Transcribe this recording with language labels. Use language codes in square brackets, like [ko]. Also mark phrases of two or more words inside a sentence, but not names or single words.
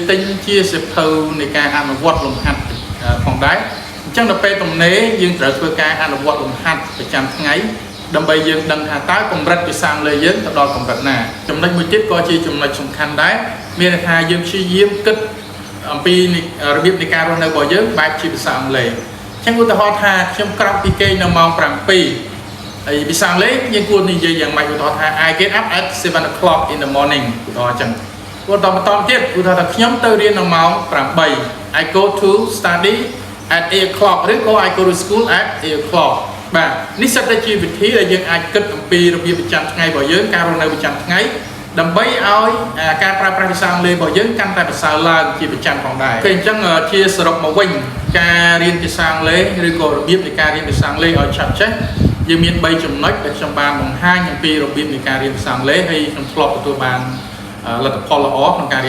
[km] ទិញជាសៀវភៅនៃការអនុវត្តលំហាត់ផងដែរអញ្ចឹងដល់ពេលទំនេរយើងត្រូវធ្វើការអនុវត្តលំហាត់ប្រចាំថ្ងៃដើម្បីយើងដឹងថាតើកម្រិតភាសាអង់គ្លេសយើងទៅដល់កម្រិតណាចំណុចមួយទៀតក៏ជាចំណុចសំខាន់ដែរមានន័យថាយើងព្យាយាមគិតអំពីរបៀបនៃការរស់នៅរបស់យើងបែបជាភាសាអង់គ្លេសអញ្ចឹងឧទាហរណ៍ថាខ្ញុំក្រោកពីគេងនៅម៉ោង 7ហើយភាសាអង់គ្លេសយើងគួរនិយាយយ៉ាងម៉េចឧទាហរណ៍ថា [en] I get up at 7 o'clock in the morning [km] ឧទាហរណ៍អញ្ចឹងបន្តទៀតឧទាហរណ៍ថាខ្ញុំទៅរៀននៅម៉ោង8 [en] I go to study at 8 o'clock [km] ឬក៏ [en] I go to school at 8 o'clock [km] បាទនេះសិតតែជាវិធីដែលយើងអាចគិតអំពី របៀបប្រចាំថ្ងៃរបស់យើងការរស់នៅប្រចាំថ្ងៃដើម្បីឲ្យការប្រើប្រាស់ភាសាអង់គ្លេសរបស់យើងកាន់តែប្រសើរឡើងជាប្រចាំផងដែរពេលអញ្ចឹងជាសរុបមកវិញការរៀនភាសាអង់គ្លេសឬក៏របៀបនៃការ រៀនភាសាអង់គ្លេសឲ្យឆាប់ចេះយើងមាន3ចំណុចដែលខ្ញុំបានបង្ហាញអំពីរបៀបនៃការរៀនភាសាអង់គ្លេសហើយខ្ញុំធ្លាប់ទទួលបានលទ្ធផលល្អក្នុងការរៀន